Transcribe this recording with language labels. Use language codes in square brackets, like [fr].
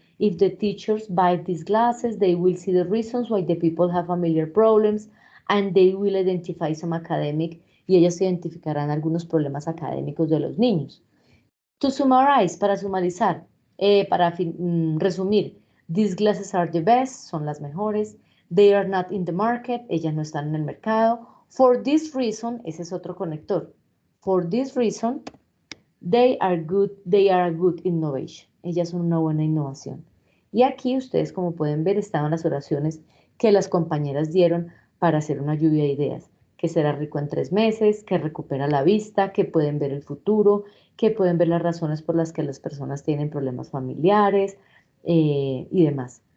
[en] If the teachers buy these glasses, they will see the reasons why the people have familiar problems and they will identify some academic, [es] y ellas identificarán algunos problemas académicos de los niños. [en] To summarize, [es] para sumarizar, resumir, [en] these glasses are the best, [es] son las mejores. [en] They are not in the market, [es] ellas no están en el mercado. [en] For this reason, [es] ese es otro conector. [en] For this reason, they are a good innovation. [es] Ellas son una buena innovación. Y aquí ustedes, como pueden ver, estaban las oraciones que las compañeras dieron para hacer una lluvia de ideas. Que será rico en 3 meses, que recupera la vista, que pueden ver el futuro, que pueden ver las razones por las que las personas tienen problemas familiares y demás.